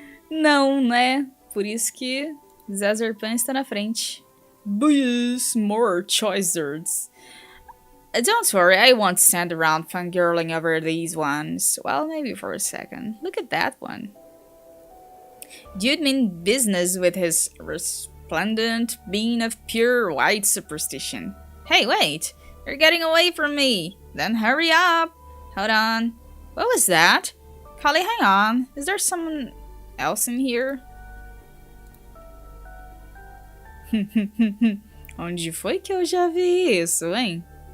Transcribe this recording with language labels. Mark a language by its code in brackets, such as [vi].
[pt] Não, né? Por isso que Zezerpan está na frente. [en] Boys, more choices. Don't worry, I won't stand around fangirling over these ones. Well, maybe for a second. Look at that one. Dude mean business with his resplendent being of pure white superstition. Hey, wait! You're getting away from me! Then hurry up! Hold on. What was that? Collie, hang on. Is there someone else in here? [pt] Onde foi que eu já vi isso, hein?